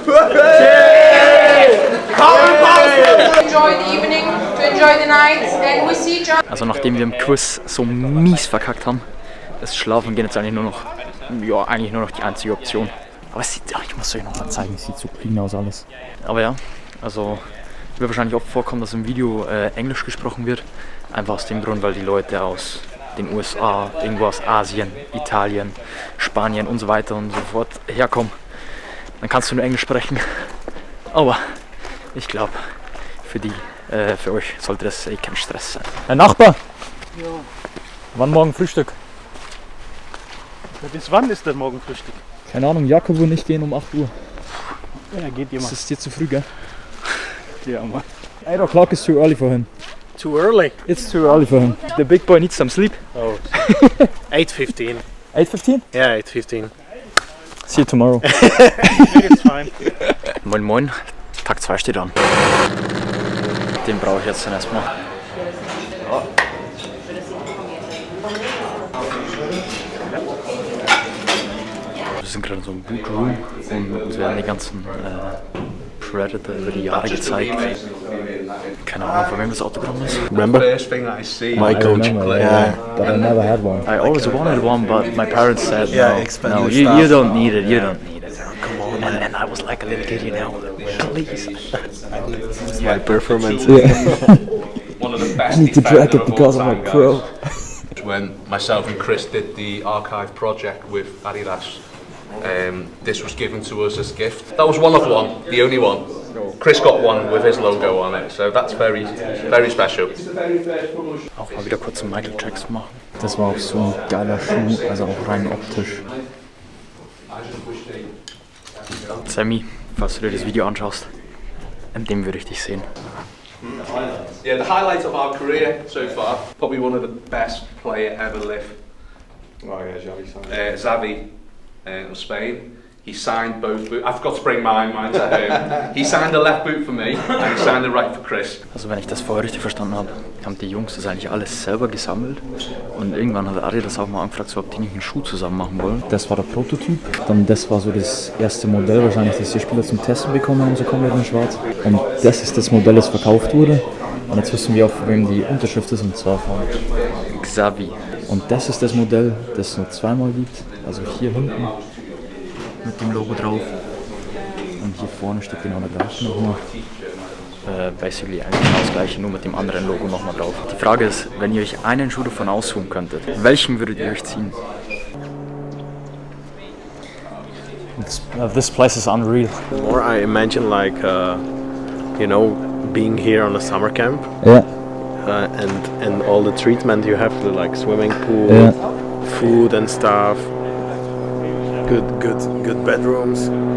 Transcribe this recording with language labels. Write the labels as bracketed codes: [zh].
[en] To enjoy the evening, to enjoy the night, and we see each other. [de] Also nachdem wir im Quiz so mies verkackt haben, ist Schlafen gehen jetzt eigentlich nur noch, die einzige Option. Aber es sieht, ich muss euch noch mal zeigen, es sieht so clean aus alles. Aber ja, also wird wahrscheinlich oft vorkommen, dass im Video Englisch gesprochen wird. Einfach aus dem Grund, weil die Leute aus den USA, irgendwo aus Asien, Italien, Spanien und so weiter und so fort herkommen. Dann kannst du nur Englisch sprechen. Aber ich glaube, für euch sollte das kein Stress sein. Herr Nachbar! Ja. Wann morgen Frühstück? Bis wann ist denn morgen Frühstück? Keine Ahnung, Jakob und ich gehen um 8 Uhr. Ja, geht Das ist dir zu früh, gell? Ja, Mann. [en] 8 o'clock is too early for him. Too early. It's too early for him. The big boy needs some sleep. Oh. 8:15. 8:15? Yeah, 8:15. See you tomorrow. It's fine. [de] Moin moin, Tag 2 steht an. Den brauche ich jetzt dann erstmal. Wir sind gerade in so einem Bootroom und uns werden die ganzen Predator über die Jahre gezeigt. Keine Ahnung, von wem das Autogramm ist. [en] Remember? My coach. Yeah, but I never had one. I always wanted one, but my parents said Yeah, no, expensive no, stuff. you don't need it, you don't need it. Come on, and I was like a little kid, you know, please. My performance. One of the best I need to drag it because I'm a pro. When myself and Chris did the archive project with Adidas, this was given to us as a gift. That was one of one, the only one. Chris got one with his logo on it, so that's very, very special. [de] Auch mal wieder kurz einen Michael Jackson machen. Das war auch so ein geiler Schuh, also auch rein optisch. Sammy, falls du dir das Video anschaust, in dem würde ich dich sehen. [en] Yeah, the highlight of our career so far, probably one of the best player ever live. Oh yeah, Xavi of Spain. He signed both boots. I forgot to bring mine's at home. He signed the left boot for me and he signed the right for Chris. [de] Also wenn ich das vorher richtig verstanden habe, haben die Jungs das eigentlich alles selber gesammelt und irgendwann hat Adidas auch mal angefragt, ob die nicht einen Schuh zusammen machen wollen. Das war der Prototyp, dann das war so das erste Modell wahrscheinlich, das die Spieler zum Testen bekommen haben, so komplett in schwarz. Und das ist das Modell, das verkauft wurde. Und jetzt wissen wir auch, von wem die Unterschrift ist, und zwar von Xavi. Und das ist das Modell, das es nur zweimal gibt, also hier hinten mit dem Logo drauf und hier vorne steht genau der gleiche nochmal. Basically eigentlich genau das gleiche, nur mit dem anderen Logo nochmal drauf. Die Frage ist, wenn ihr euch einen Schuh davon aussuchen könntet, welchen würdet ihr euch ziehen? [en] This place is unreal. The more I imagine, like, you know, being here on a summer camp, Yeah. and all the treatment you have, to, like swimming pool, Yeah. food and stuff, good bedrooms.